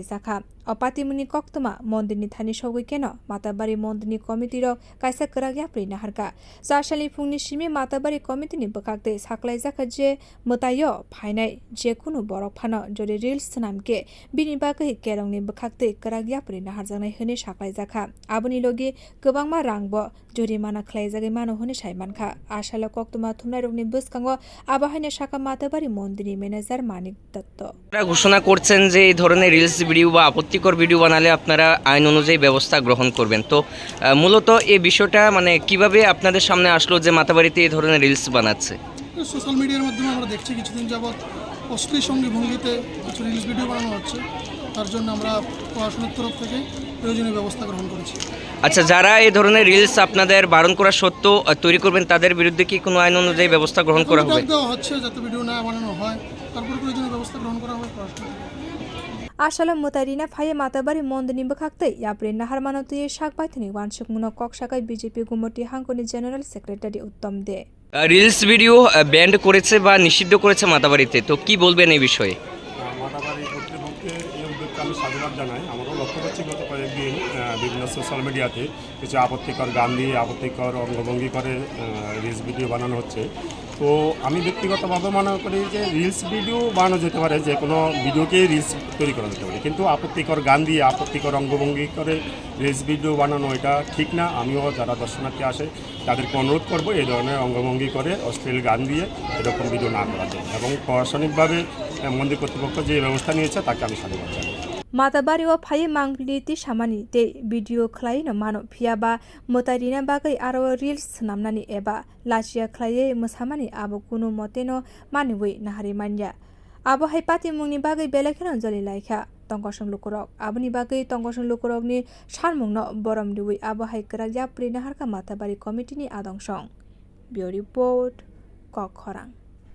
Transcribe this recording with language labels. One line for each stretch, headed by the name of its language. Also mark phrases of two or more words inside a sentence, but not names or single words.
Kok Borok: jakha apatimuni koktoma mondini thani sogui keno matabari mondini committee rok kaisa kwragyapri naharka sarsalni phungni simi matabari committee ni bwkakte saklai jakha je matayo phainai je kunu borok phano jori reels namke bini bagai kerongni bwkakte kwragyapri naharjanai hene saklai jakha aboni logi kwbangma rangbo jorimana khlaijagai mano hone saimankha asala koktoma thumnai rokni bwskango abahaina saka matabari mondini manager Manik Dotto
Bangla: ঘোষণা করছেন যে এই ধরনের
English: reels video
Bangla: বা আপত্তিকর ভিডিও বানালে আপনারা আইন অনুযায়ী ব্যবস্থা গ্রহণ করবেন তো মূলত এই বিষয়টা মানে কিভাবে আপনাদের সামনে আসলো যে মাতাবাড়িতে এই ধরনের রিলস বানাচ্ছে
English: social media
Bangla: মাধ্যমে আমরা দেখছি কিছুদিন যাবৎ অশ্লীল সঙ্গী ভঙ্গিতে কিছু
English: reels video
Bangla: বানানো হচ্ছে তার জন্য আমরা প্রশাসনের তরফ থেকে প্রয়োজনীয় ব্যবস্থা গ্রহণ করেছি আচ্ছা যারা এই ধরনের রিলস আপনাদের বারণ করা সত্ত্বেও তৈরি করবেন তাদের বিরুদ্ধে কি কোনো আইন অনুযায়ী ব্যবস্থা গ্রহণ করা হবে হচ্ছে যাতে ভিডিও না বানানো হয় তারপর প্রয়োজনীয় ব্যবস্থা গ্রহণ করা হবে
Kok Borok: Asalam motarina phaye matabari mondini bwkakte yapre nahar manotui sakbaithani wansukmuno koksakai BJP gumoti hangkoni
English: General Secretary
Kok Borok: Uttom De
English: reels video banned
Bangla: করেছে বা নিষিদ্ধ করেছে মাতাবাড়িতে তো কি বলবেন এই বিষয়ে মাতাবাড়ি কর্তৃপক্ষকে এই উদ্যোগকে আমি সাধুবাদ জানাই আমরাও লক্ষ্য করছি গত কয়েকদিন বিভিন্ন
English: social media
Bangla: কিছু আপত্তিকর গান দিয়ে আপত্তিকর অঙ্গভঙ্গি করে
English: reels video
Bangla: বানানো হচ্ছে তো আমি ব্যক্তিগতভাবে মনে করি যে
English: reels video
Bangla: বানানো যেতে পারে যে কোনো ভিডিওকেই রিলস তৈরি করা যেতে পারে কিন্তু আপত্তিকর গান দিয়ে আপত্তিকর অঙ্গভঙ্গি করে
English: reels video
Bangla: বানানো এটা ঠিক না আমিও যারা দর্শনার্থী আসে তাদেরকে অনুরোধ করবো এই ধরনের অঙ্গভঙ্গি করে অশ্লীল গান দিয়ে এরকম ভিডিও না করা যায় এবং প্রশাসনিকভাবে মন্দির কর্তৃপক্ষ যে ব্যবস্থা নিয়েছে তাকে আমি সাধুবাদ জানাই
Kok Borok: Matabari wa phaye mangliti samani te video khlai no mano phiaba motarina bagai aro reels namnani eba lachia khlaye musamani abo kunu moteno maniwi nahari manya abo haipati mungni bagai belekheno joli laikha tongkosong lukurok aboni bagai tongkosong lukurok ni sanmungno borom diwi abo haikra yapri naharka matabari committee ni adongsong bio report Kokhorang